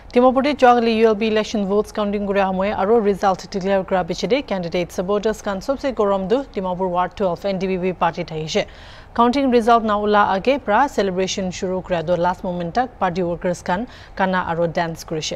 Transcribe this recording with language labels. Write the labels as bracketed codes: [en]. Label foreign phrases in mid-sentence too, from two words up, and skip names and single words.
[nag] Timopudi Jogli [en] ULB election votes counting [nag] gure hamoy aro [en] result declare [nag] kora bichide [en] candidate supporters [nag] kan sobse goromdu Dimapur Ward 12 NDPP party thaise. [en] Counting result [nag] na ula age pra celebration shuru kora do [en] last moment [nag] tak [en] party workers [nag] kan kana aro dance kurise.